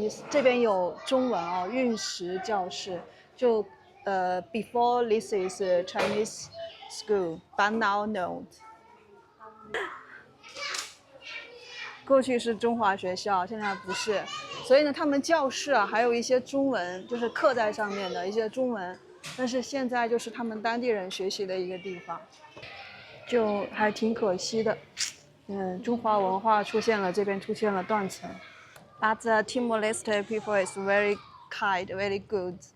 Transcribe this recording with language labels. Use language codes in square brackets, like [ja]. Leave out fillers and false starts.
[zh] 這邊有中文哦，韻時教室。就 [en] before this is Chinese school, but now no. [zh] 過去是中華學校，現在不是。所以呢，他們教室啊，還有一些中文，就是刻在上面的一些中文。但是現在就是他們當地人學習的一個地方，就還挺可惜的。中華文化出現了，這邊出現了斷層。 [en] But the Timor-Leste people is very kind, very good.